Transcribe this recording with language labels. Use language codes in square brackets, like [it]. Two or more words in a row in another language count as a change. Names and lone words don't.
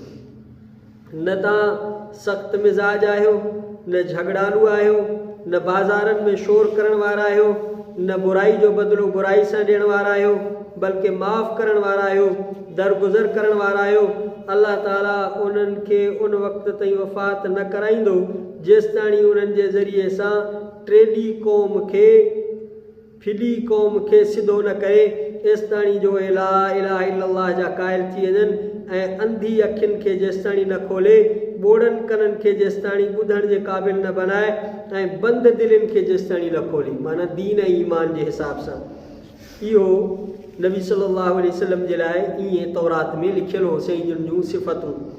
[sd] न तव्हां सख़्तु मिज़ाज आहियो, न झगड़ालू आहियो, न बाज़ारनि में शोर करण वारा आहियो, न बुराई जो बदिलो बुराई सां ॾियण वारा आहियो, बल्कि माफ़ करण वारा आहियो, दरगुज़र करण वारा आहियो। अल्लाह ताला उन्हनि खे उन वक़्त ताईं वफ़ात न कराईंदो जेसिताणी उन्हनि जे ज़रिए सां टेॾी क़ौम खे, फिॾी क़ौम खे सिधो न करे, एसिताणी जो [ar] لا إله إلا الله [sd] जा क़ाइल थी वञनि ऐं अंधी अखियुनि खे जेसिताणी न खोले, ॿोड़नि कननि खे जेसिताणी ॿुधण जे क़ाबिल न बनाए ऐं बंदि दिलनि खे जेसिताणी न खोले, माना दीन ऐं ईमान जे हिसाब सां। इहो नबी [ar] صلى الله عليه وسلم [sd] जे लाइ ईअं तौरात में लिखियलु हो सईदुनि जूं सिफ़तूं।